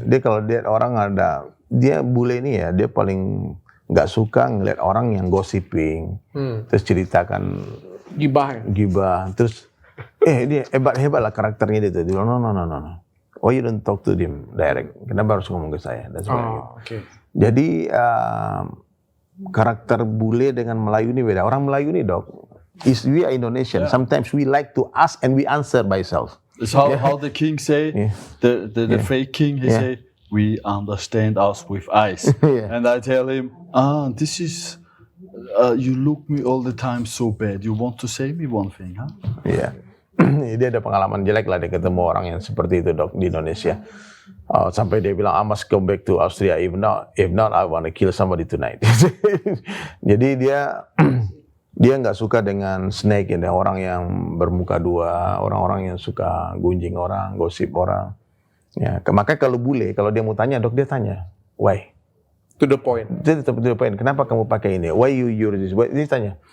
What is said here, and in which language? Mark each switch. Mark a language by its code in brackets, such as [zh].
[id] dia kalau lihat orang dia bule ni ya, dia paling nggak suka ngeliat orang yang gossiping, terus ceritakan Gibah. gibah, terus dia hebat lah karakternya dia tuh. Dia bilang, no. [en] Why you don't talk to them direct? [id] Kenapa harus ngomong ke saya? Dan sebagainya. [en] Oh, okay. [id] Jadi karakter bule dengan Melayu ini beda. Orang Melayu ini dok, [en] we are Indonesian. Sometimes we like to ask and we answer by self. It's how the king say, the fake king, he Yeah. say, we understand us with eyes. Yeah. And I tell him, this is, you look me all the time so bad. You want to say me one thing, huh? [id] Iya. Dia ada pengalaman jelek lah dia ketemu orang yang seperti itu dok di Indonesia. Sampai dia bilang [en] I must go back to Austria if not I want to kill somebody tonight. [id] Jadi dia nggak suka dengan snake ini orang yang bermuka dua, orang-orang yang suka gunjing orang, gosip orang. Ya, makanya kalau bule kalau dia mau tanya dok dia tanya why. [en] To the point. [id] Dia tetap to the point. Kenapa kamu pakai ini? [en] Why you use this? [id] Dia tanya.